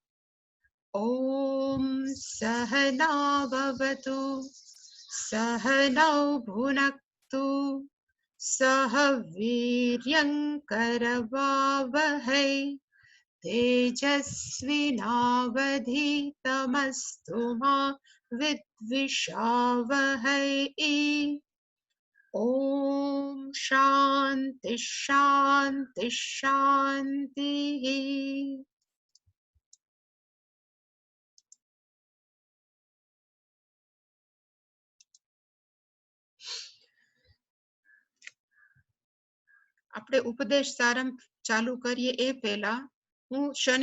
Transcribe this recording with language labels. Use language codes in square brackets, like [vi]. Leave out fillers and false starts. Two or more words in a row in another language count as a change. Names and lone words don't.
[sa] ॐ सहना भवतु सहनौ भुनक्तु सह वीर्यङ्करवावहै तेजस्विनावधीतमस्तु मा विद्विषावहै। ॐ शान्ति शान्ति शान्तिः। [gu] આપણે ઉપદેશ સારાંશ ચાલુ કરીએ એ પહેલા હું શનિ